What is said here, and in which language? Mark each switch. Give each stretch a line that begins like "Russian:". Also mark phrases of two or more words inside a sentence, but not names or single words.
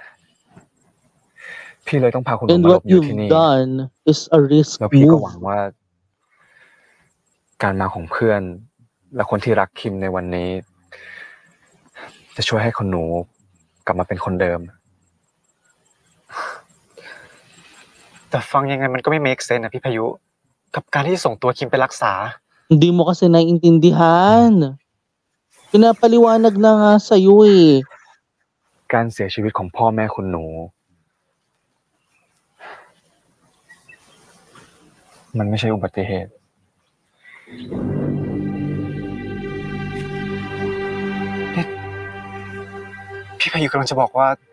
Thai: พี่เลยต้องพาคุณหนูมาหลบอยู่ที่นี่แล้วพี่ก็หวังว่าการมาของเพื่อนและคนที่รักคิมในวันนี้จะช่วยให้คนหนูกลับมาเป็นคนเดิม แต่ฟังยังไงมันก็ไม่
English: make sense
Thai: นะพี่พายุกับการที่ส่งตัวคิมไปรักษา
Filipino: Hindi mo kasi naiintindihan. Pinapaliwanag na nga sa'yo eh.
Thai: การเสียชีวิตของพ่อแม่คุณหนูมันไม่ใช่อุบัติเหตุ พี่พายุกำลังจะบอกว่า